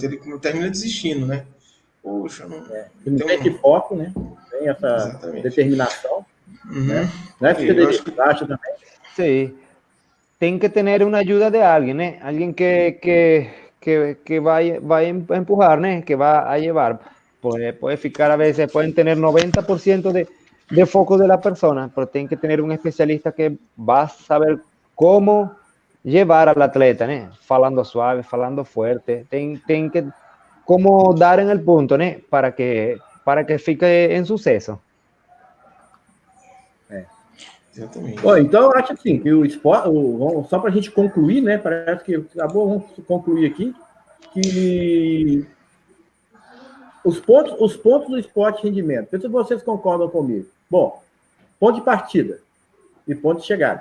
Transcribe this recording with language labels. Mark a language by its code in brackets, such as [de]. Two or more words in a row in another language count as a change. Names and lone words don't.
[pt] Ele termina desistindo, né? Poxa, não tem esse foco, né? Tem essa determinação. Né? Não é que você acha também? Sim. Tem que ter uma ajuda de alguém, né? Alguém que vai a empujar, né? [es] Que va a llevar. Puede ficar a veces, pueden tener 90% de foco de la persona, pero tienen que tener un especialista que va a saber cómo llevar al atleta, ¿no? [pt] Falando suave, falando [es] fuerte, tienen que cómo dar en el punto, ¿no? [pt] Para que fique en sucesso. Exatamente. Então, eu acho assim, que o esporte, só para a gente concluir, né? Parece que acabou, vamos concluir aqui, que os pontos do esporte de rendimento. Não sei se vocês concordam comigo. Bom, ponto de partida e ponto de chegada.